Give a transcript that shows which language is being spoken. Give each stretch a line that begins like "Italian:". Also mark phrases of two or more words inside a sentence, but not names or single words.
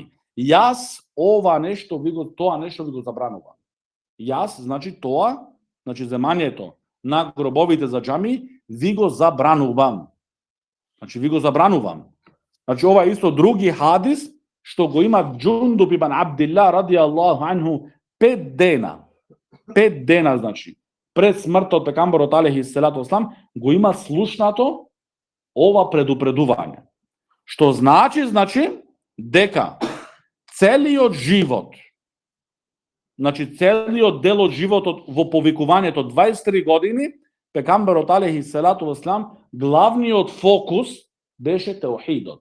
Macedonian: Јас тоа нешто ви го забранувам. Јас, значи тоа, значи земањето на гробовите за џами, ви го забранувам. Значи ви го забранувам. Значи ова е исто други хадис што го има Джундуб ибн Абдилла
Arabic: رضي الله عنه
Macedonian: 5 дена. 5 дена значи пред смртот пекамберот
Arabic: عليه الصلاة والسلام
Macedonian: го има слушнато ова предупредување. Што значи дека целиот живот, значи целиот дел од животот во повикувањето 23 години, пекамберот
Arabic: عليه الصلاة والسلام
Macedonian: главниот фокус беше теухидот.